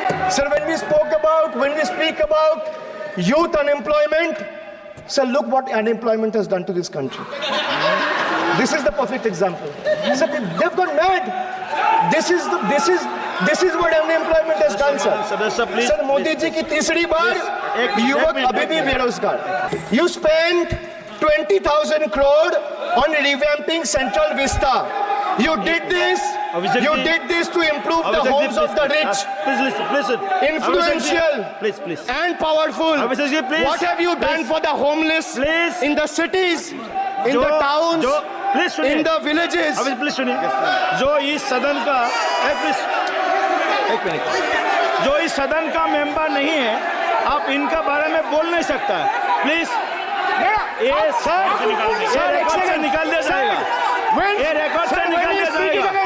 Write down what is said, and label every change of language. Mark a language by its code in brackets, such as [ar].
[en] Sir, when we speak about youth unemployment, sir, look what unemployment has done to this country. This is the perfect example. Sir, they've gone mad. This is what unemployment has done, sir. [hi] Sir, Modi ji की तीसरी बार युवक अभी भी बेरोजगार। [en] You spent 20,000 crore on revamping Central Vista. You did this to improve the homes of the rich. Please listen. Influential Please. and powerful. Please. What have you done for the homeless? Please. In the cities, in the towns, in the villages? [hi] Please सुनिए। जो इस सदन का एक minute, जो इस सदन का मेंबर नहीं है, आप इनका बारे में बोल नहीं सकता है। प्लीज ये रिकॉर्ड से निकाल दिया जाएगा। ये रिकॉर्ड से निकाल दिया जाएगा।